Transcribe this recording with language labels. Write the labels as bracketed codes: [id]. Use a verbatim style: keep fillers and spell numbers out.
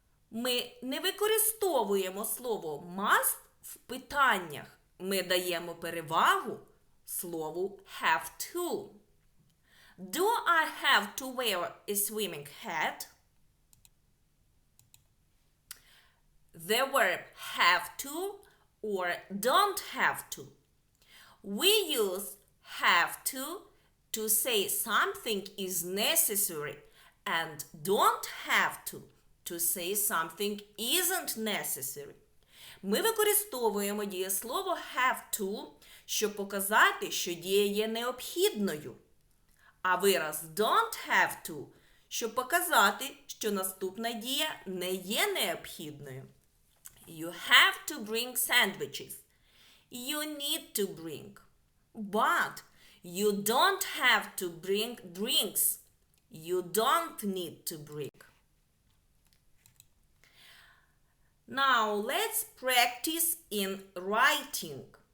[uk] Ми не використовуємо слово must в питаннях. Ми даємо перевагу слову have to. [en] Do I have to wear a swimming hat? The verb have to or don't have to. We use have to to say something is necessary and don't have to to say something isn't necessary. [uk] Ми використовуємо дієслово have to, щоб показати, що дія є необхідною, а вираз don't have to, щоб показати, що наступна дія не є необхідною. [en] You have to bring sandwiches. You need to bring. But you don't have to bring drinks. You don't need to bring. Now let's practice in writing.